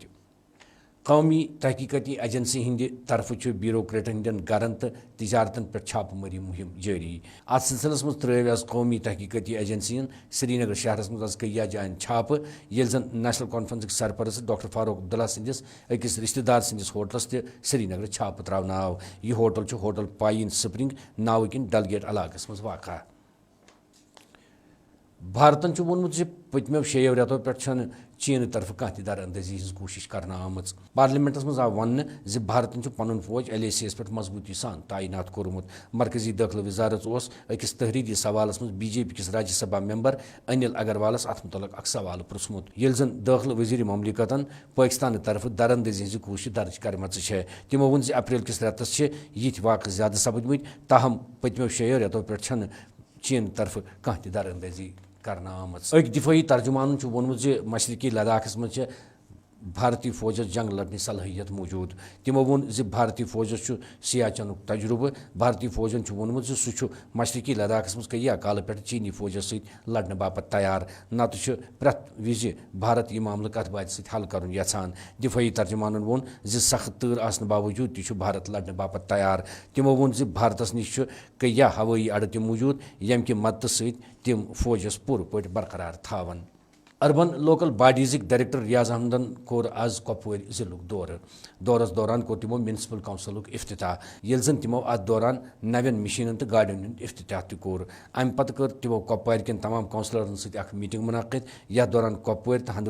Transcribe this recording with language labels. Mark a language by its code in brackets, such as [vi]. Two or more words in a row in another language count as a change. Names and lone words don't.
[ks] कौमी तहकीकती एजेंसी हिंद तरफ ब्यूरोक्रेटन हंदन गरन तो तजारतन पे छापमारी मुहिम जारी। अत सिलसिलस मज त्रव आज कौमी तहकीकती एजेंसियन श्रीनगर शहर मज आज कई जायन छाप, येल जन नेशनल कॉन्फ्रेंस सरपरस्त डॉक्टर फारूक अब्दुल्ला सिंदिस अकिस रिश्तेदार सिंदिस होटलस ते श्रीनगर छाप त्रावन आव। यह होटल पाइन स्प्रिंग नाव किन डलगेट इलाकस मज वाक़ा। भारतन वोनमुत पतमो 6 रेतों पे चीन तरफ कह दर अंदाजी हज कोशिश करना आमच। पार्लियामेंटस मज आव वन भारतन पन फौज LACs पे मजबूती सान तैनात कोर्मुत। मरकजी दाखिला वजारत अकिस तहरीरी सवालस मज BJP किस राज्यसभा मेंबर अनिल अग्रवालस अत मुतलक अक सवाल पृछमुत। येल जन दाखिला वजीर ममलिकतन पाकिस्तान तरफ दरअंदाजी हज कोशिश दर्ज करमच है। तिमो वोन अप्रैल किस रेतस यिथ वाक़ ज्यादा सपदमत, ताहम पतमो 6 रेतों पे चीन तरफ कह दरअंदाजी करना आमच। अक दिफाई तर्जुमान वोनमुत मशरकी लद्दाखस मज भारतीय फौजस जंग लड़ने सलाहियत मौजूद। तिमो वोन भारतीय फौजस सियाचन तजुर्बे। भारतीय फौजन वोनमुत सह मशरकी लद्दाखस मज कई काल पे चीनी फौजस सत लड़ने बापत तैयार, न तो प्रत विज भारत यह मामल कत बात सत हल कर यछान। दिफाई तर्जुमान वोन सख्त तूर आसन बावजूद तह भारत लड़ने बापत तैयार। तिमो वोन भारतस नश कई हवाई अड्डे मौजूद, यम कि मदद सत तिम फौजस पूर पे बरकरार थावन। اربن لوکل باڈیزک ڈائریکٹر ریاض احمدن کور آز کپور ضلع دورس دوران کور تمو میونسپل کونسلک افتتاح یل زن تمو ات دوران نوین مشینن تو گاڑین ہند افتتاح تہ کور ام پتہ کر تمو کپوار کن تمام کونسلرن ست اخ میٹنگ منعقد یتھ دوران کپوار